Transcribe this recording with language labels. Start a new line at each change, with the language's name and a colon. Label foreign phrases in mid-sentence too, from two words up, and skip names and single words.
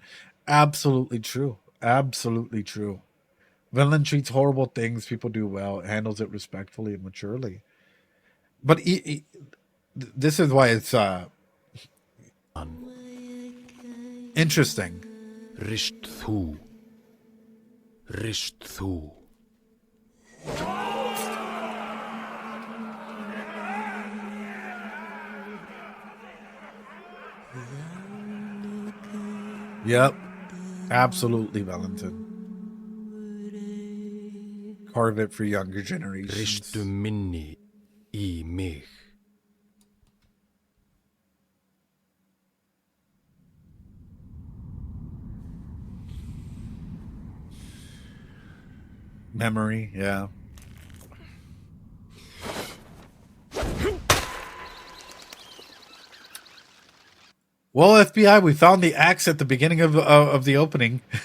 English: Absolutely true. Absolutely true. Vinland treats horrible things people do well, handles it respectfully and maturely. But this is why it's interesting.
Icelandic: Rist þú. Rist þú.
English: Yep. Absolutely, Valentin. Carve it for younger generations.
Icelandic: Ristu minni í mig.
English: Memory, yeah. Well, FBI, we found the axe at the beginning of the opening.